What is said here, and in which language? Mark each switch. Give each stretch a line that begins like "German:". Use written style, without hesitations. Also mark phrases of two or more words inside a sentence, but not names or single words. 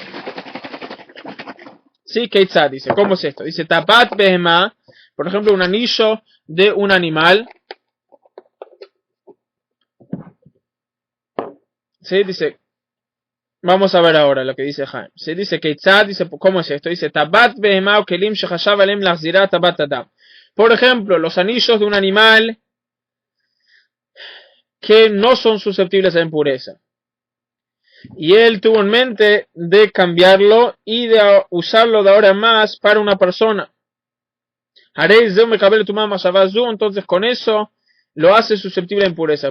Spanish: ¿Sí? Keitzad dice, ¿cómo es esto? Dice,
Hebrew: טבעת בהמה,
Spanish: por ejemplo, un anillo de un animal. ¿Sí? Dice, vamos a ver ahora lo que dice Jaime. Se dice Keitzad, dice, ¿cómo es esto? Dice,
Hebrew: טבעת בהמה או כלים שחשב עליהם להחזירה טבעת אדם.
Spanish: Por ejemplo, los anillos de un animal que no son susceptibles a impureza. Y él tuvo en mente de cambiarlo y de usarlo de ahora en más para una persona. Entonces con eso lo hace susceptible a impureza.